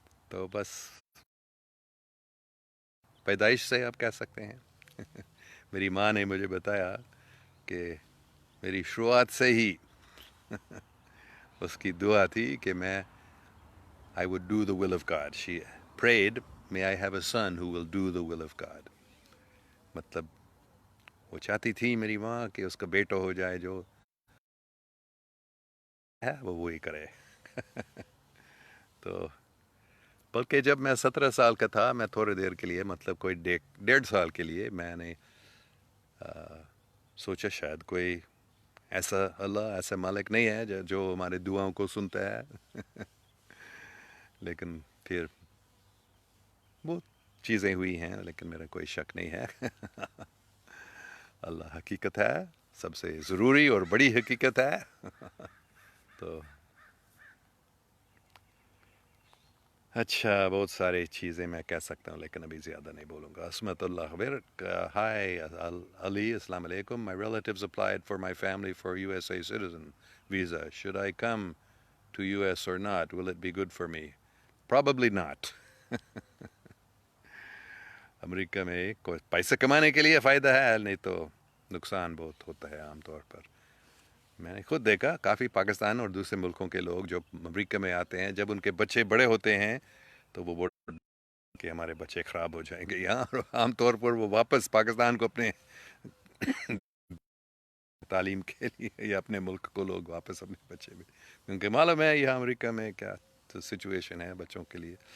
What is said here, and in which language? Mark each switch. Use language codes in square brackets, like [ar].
[ur] تو بس پیدائش سے آپ کہہ سکتے ہیں. میری ماں نے مجھے بتایا کہ میری شروعات سے ہی اس کی دعا تھی کہ میں [en] I would do the will of God. She prayed, may I have a son who will do the will of God. [ur] مطلب وہ چاہتی تھی میری ماں کہ اس کا بیٹا ہو جائے جو ہے وہ وہی کرے. تو بلکہ جب میں 17 سال کا تھا، میں تھوڑی دیر کے لیے، مطلب کوئی 1.5 سال کے لیے، میں نے سوچا شاید کوئی ایسا اللہ، ایسا مالک نہیں ہے جو ہمارے دعاؤں کو سنتا ہے. لیکن پھر وہ چیزیں ہوئی ہیں، لیکن میرا کوئی شک نہیں ہے. اللہ حقیقت ہے، سب سے ضروری اور بڑی حقیقت ہے. تو اچھا، بہت ساری چیزیں میں کہہ سکتا ہوں، لیکن ابھی زیادہ نہیں بولوں گا. عصمت اللہ خبر، ہائی علی، السلام علیکم. [en] My relatives applied for my family for USA citizen visa. Should I come to US or not? Will it be good for me? Probably not. [ur] امریکہ میں کوئی پیسے کمانے کے لیے فائدہ ہے، نہیں تو نقصان بہت ہوتا ہے عام طور پر. میں نے خود دیکھا کافی پاکستان اور دوسرے ملکوں کے لوگ جو امریکہ میں آتے ہیں، جب ان کے بچے بڑے ہوتے ہیں تو وہ کہ ہمارے بچے خراب ہو جائیں گے یہاں، اور عام طور پر وہ واپس پاکستان کو اپنے تعلیم کے لیے یا اپنے ملک کو لوگ واپس اپنے بچے بھی، کیونکہ معلوم ہے یہاں امریکہ میں کیا سچویشن ہے بچوں کے لیے.